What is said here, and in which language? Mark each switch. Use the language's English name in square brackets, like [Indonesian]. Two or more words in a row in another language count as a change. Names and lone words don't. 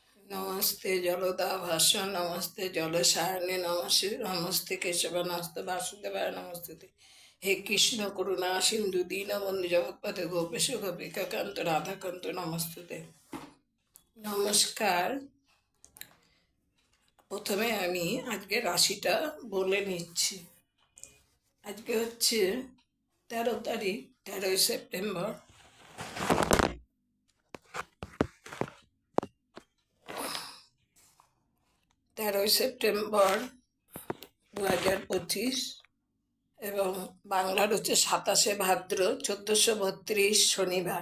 [Sanskrit] नमस्ते जलदा भाष्य नमस्ते जलसारिणी नमस्ते नमस्ते केशव नमस्ते वासुदेवाय नमस्ते। हे कृष्ण करुणा सिंधु दीनबंधु जगत्पते गोपेश गोपिकाकांत राधाकांत नमस्ते। [Bangla] नमस्कार। প্রথমে আমি আজকে রাশিটা বলে নিচ্ছি। আজকে হচ্ছে 13 তারিখ, 13 সেপ্টেম্বর। 13 সেপ্টেম্বর 2025 এবং বাংলার হচ্ছে 27 ভাদ্র 1432 শনিবার।